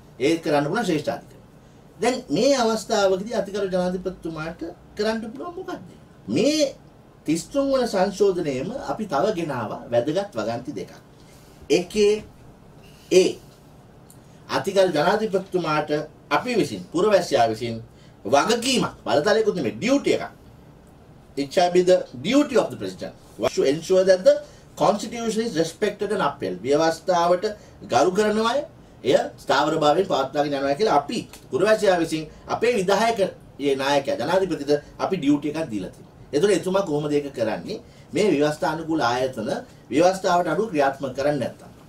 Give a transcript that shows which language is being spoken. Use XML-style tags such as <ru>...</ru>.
<si>ඒක කරන්න පුළුවන් ශ්‍රේෂ්ඨාධිකරණය. දැන් මේ අවස්ථාවකදී අතිගරු ජනාධිපතිතුමාට කරන්න පුළුවන් මොකක්ද? මේ 33 වන සංශෝධනයේම අපි තව ගෙනාවා වැදගත් වගන්ති දෙකක්. එකේ ඒ අතිගරු ජනාධිපතිතුමාට අපි විසින් පුරවැසියා විසින් වගකීමක් බලතලයකුත් නෙමෙයි ඩියුටි එකක්.</si> <en>It shall be the duty of the president to ensure that the constitution is respected and upheld.</en> <si>ව්‍යවස්ථාවට ගරු කරනවා එය ස්ථාවරභාවයෙන් පවත්වාගෙන යනවා කියලා අපි පුරවැසියා විසින් අපේ විධායක නායකයා ජනාධිපතිට අපි ඩියුටි එකක් දීලා තියෙනවා. එතකොට එතුමා කොහොමද ඒක කරන්නේ? මේ ව්‍යවස්ථානුකූල ආයතන ව්‍යවස්ථාවට අනුව ක්‍රියාත්මක කරන්නේ නැත්තම්.</si>